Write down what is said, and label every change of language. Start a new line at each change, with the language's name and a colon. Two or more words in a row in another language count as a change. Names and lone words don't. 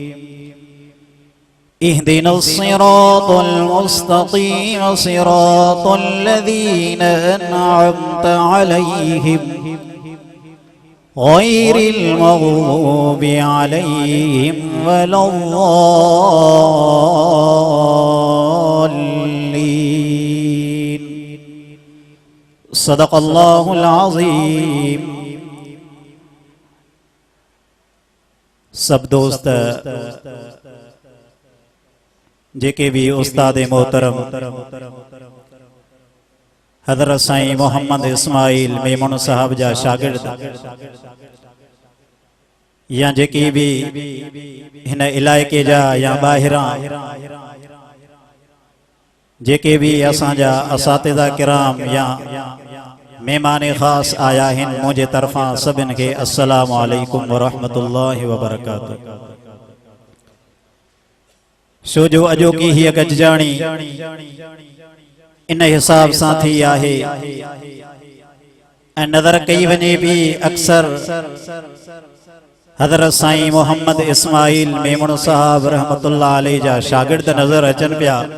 Arabic: اهدنا الصراط المستقيم صراط الذين أنعمت عليهم غير المغضوب عليهم ولا الضالين. صدق الله العظيم.
Sindhi: सब दोस्त जेके भी उस्ताद मोहतरम हज़रत साईं मोहम्मद इस्माइल मेमन साहब जा शागिर्द या जेके भी हिन इलाइके जा या ॿाहिरां जेके भी असांजा असातिज़ा किराम या मेहमान ख़ास आया हिन, मुझे तरफां सभिनि खे
Arabic: السلام عليكم ورحمة الله وبركاته.
Sindhi: छो जो अॼोकी हीअ गॾिजाणी इन हिसाब सां थी आहे ऐं नज़र कई वञे भी अक्सर हज़रत साईं मोहम्मद इस्माइल मेमन साहब
Arabic: رحمة الله عليه
Sindhi: जा शागिर्द नज़र अचनि पिया।